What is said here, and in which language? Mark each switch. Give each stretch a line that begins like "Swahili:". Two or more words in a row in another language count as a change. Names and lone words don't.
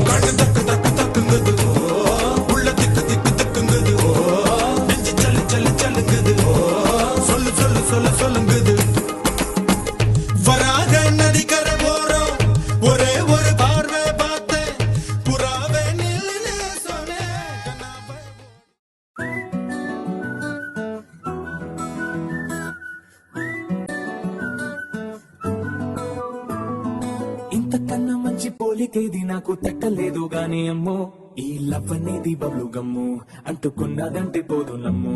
Tamil: கண்ணு தக்கு தக்கு தக்குங்குது உள்ள திக்கு திக்கு திக்குங்குது நெஞ்சு சல்லு சல்லு சல்லுங்குது சொல்லு சொல்லு சொல்லு சொல்லுங்குது. வராக நதிக்கரை போறோம் ஒரே ஒரு பார்வை பார்த்தேன் புறாவே நில்லுன்னு சொன்னேன் கனாவாய்.
Telugu: ఇంతకన్నా మంచి పోలికేది నాకు తట్టలేదు గాని అమ్మో. ఈ లవ్ అనేది
English: bubble gum
Telugu: అంటుకున్నదంటే పోదు నమ్ము.